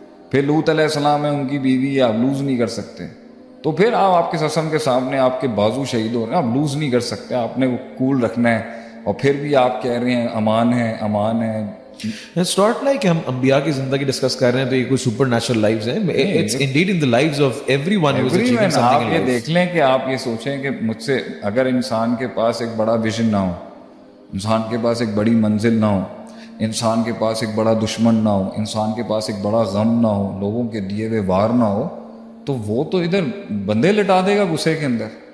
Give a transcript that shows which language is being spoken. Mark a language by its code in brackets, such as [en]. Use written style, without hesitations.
[ur] پھر لوط علیہ السلام ہے, ان کی بیوی ہے, آپ لوز نہیں کر سکتے. تو پھر آپ کے سسم کے سامنے آپ کے بازو شہید ہو رہے ہیں, آپ لوز نہیں کر سکتے, آپ نے وہ کول رکھنا ہے. اور پھر بھی آپ کہہ رہے ہیں امان ہے امان ہے. [en] It's not like [ur] ہم انبیاء کی زندگی ڈسکس کر رہے ہیں تو یہ کوئی سپر نیچرل لائفز ہیں. [en] It's indeed in the lives of everyone who is achieving something. [ur] آپ یہ دیکھ لیں کہ آپ یہ سوچیں کہ مجھ سے اگر انسان کے پاس ایک بڑا ویژن نہ ہو, انسان کے پاس ایک بڑی منزل نہ ہو, انسان کے پاس ایک بڑا دشمن نہ ہو, انسان کے پاس ایک بڑا غم نہ ہو, لوگوں کے دیے ہوئے وار نہ ہو, تو وہ تو ادھر بندے لٹا دے گا غصے کے اندر.